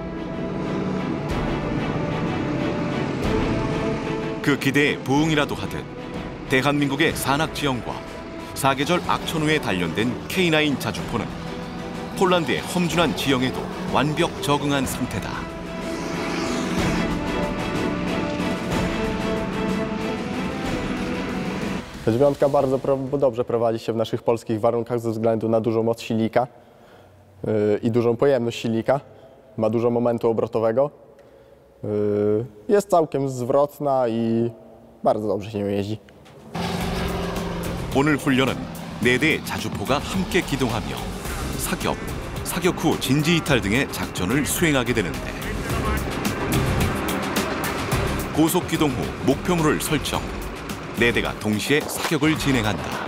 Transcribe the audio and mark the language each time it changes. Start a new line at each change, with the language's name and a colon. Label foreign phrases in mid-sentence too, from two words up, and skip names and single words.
Korean: 그 기대에 부응이라도 하듯 대한민국의 산악지형과 사계절 악천후에 단련된 K9 자주포는 폴란드의 험준한 지형에도 완벽 적응한 상태다.
Polish: Dziewiątka bardzo dobrze prowadzi się w naszych polskich warunkach ze względu na dużą moc silnika i dużą pojemność silnika. Ma dużo momentu obrotowego. Jest całkiem zwrotna i bardzo dobrze się nią jeździ.
Korean: 오늘 훈련은 4대의 자주포가 함께 기동하며 사격 후 진지이탈 등의 작전을 수행하게 되는데 고속 기동 후 목표물을 설정, 4대가 동시에 사격을 진행한다.